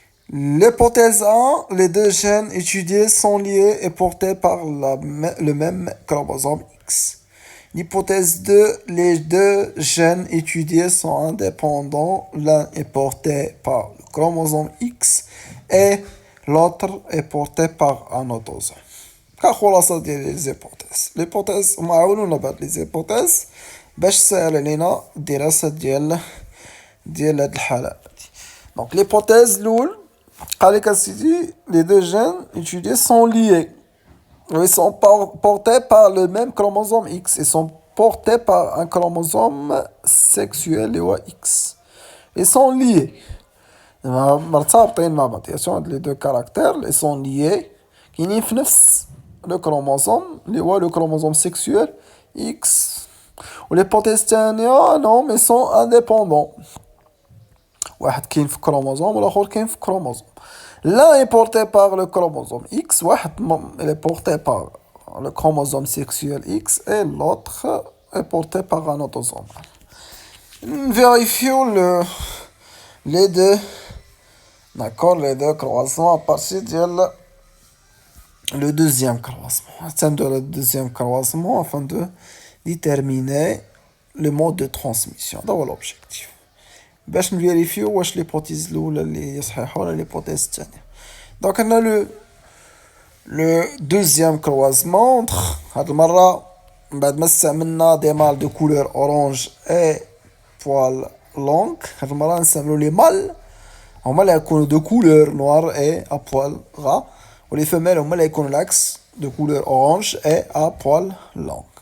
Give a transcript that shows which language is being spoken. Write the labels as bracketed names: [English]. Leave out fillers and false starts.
[French] L'hypothèse 1, les deux gènes étudiés sont liés et portés par le même chromosome X. L'hypothèse 2, les deux gènes étudiés sont indépendants, l'un est porté par le chromosome X et l'autre est porté par un autosome. [Arabic] كخلاصة ديال [French] لي زيبوتيز [Arabic] معاونونا بهاد لي زيبوتيز باش تسهل علينا الدراسة ديال هاد الحالة هادي. [French] دونك l'hypothèse [Arabic] الأول قالك أسيدي [French] les deux gènes étudiés sont liés. Ils sont portés par le même chromosome X. Ils sont portés par un chromosome sexuel X. Ils sont liés. [Arabic] مرتبطين مع بعض. [French] Les deux caractères, ils sont liés. [Arabic] كاينين في نفس [French] le chromosome, le chromosome sexuel X. Ou l'hypothèse الثانية non mais sont indépendants. [Arabic] واحد كاين في chromosome والآخر كاين في chromosome. [French] L'un est porté par le chromosome X, il est porté par le chromosome sexuel X et l'autre est porté par un autosome. Vérifions les deux, d'accord, les deux croisements à partir de le deuxième croisement. Atteindre le deuxième croisement afin de déterminer le mode de transmission. C'est l'objectif. [Arabic] باش نفيريفيو واش l'hypothèse الاولى اللي هي صحيحه ولا l'hypothèse الثانيه. [French] Donc on a le deuxième croisement entre [Arabic] هاد المره بعد ما استعملنا [French] des mâles de couleur orange et poils longs, [Arabic] هاد المره نستعملو [French] les mâles [Arabic] هما اللي يكونوا [French] de couleur noire et à poils gras, و les femelles هما اللي يكونوا العكس de couleur orange et à poils longs.